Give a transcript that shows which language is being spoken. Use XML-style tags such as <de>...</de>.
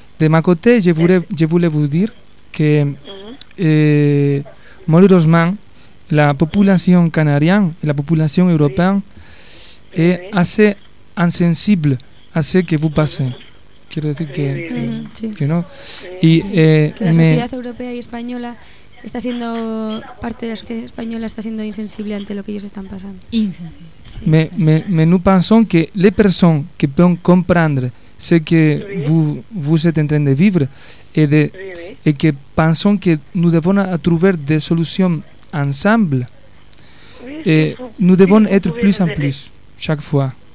<fr>De ma côté, je voulais vous dire que malheureusement, la population canarienne et la population européenne est assez insensible à ce que vous passez.</fr> <es>Quiero decir que no. Y, que la sociedad europea y española está siendo, parte de la sociedad española está siendo insensible ante lo que ellos están pasando. Insensible.</es> <fr>Mais nous pensons que les personnes qui peuvent comprendre ce que vous êtes en train de vivre et que pensons que nous devons trouver des solutions ensemble, et nous devons être plus en plus chaque fois.</fr>